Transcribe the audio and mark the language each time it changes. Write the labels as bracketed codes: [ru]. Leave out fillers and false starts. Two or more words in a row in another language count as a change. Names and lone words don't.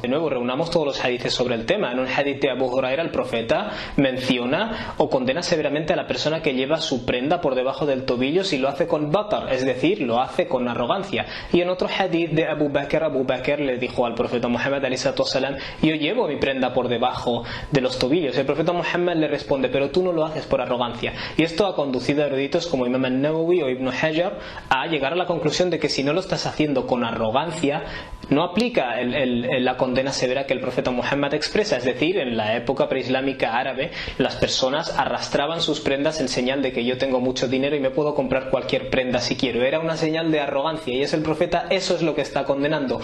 [es] De nuevo, reunamos todos los hadices sobre el tema. En un hadith de Abu Huraira el profeta menciona o condena severamente a la persona que lleva su prenda por debajo del tobillo si lo hace con batar, es decir, lo hace con arrogancia. Y en otro hadith de Abu Bakr le dijo al profeta Muhammad ﷺ, yo llevo mi prenda por debajo de los tobillos. El profeta Muhammad le responde, pero tú no lo haces por arrogancia. Y esto ha conducido a eruditos como Imam al-Nawawi o Ibn Hajar a llegar a la conclusión de que si no lo estás haciendo con arrogancia, no aplica la condena severa que el profeta Muhammad expresa. Es decir, en la época preislámica árabe, las personas arrastraban sus prendas en señal de que yo tengo mucho dinero y me puedo comprar cualquier prenda si quiero. Era una señal de arrogancia, y es el profeta, eso es lo que está condenando.